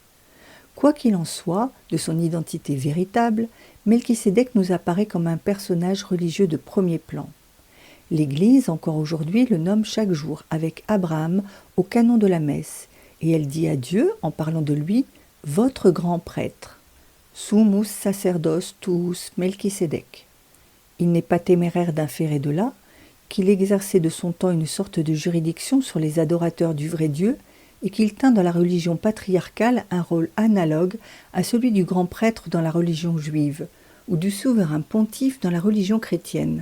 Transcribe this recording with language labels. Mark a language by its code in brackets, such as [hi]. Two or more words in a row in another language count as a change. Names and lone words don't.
[fr] Quoi qu'il en soit, de son identité véritable, Melchisédek nous apparaît comme un personnage religieux de premier plan. L'Église, encore aujourd'hui, le nomme chaque jour avec Abraham au canon de la messe, et elle dit à Dieu, en parlant de lui, « Votre grand prêtre ». [la] Summus sacerdos tuus Melchisédek. [fr] Il n'est pas téméraire d'inférer de là qu'il exerçait de son temps une sorte de juridiction sur les adorateurs du vrai Dieu et qu'il tint dans la religion patriarcale un rôle analogue à celui du grand prêtre dans la religion juive ou du souverain pontife dans la religion chrétienne.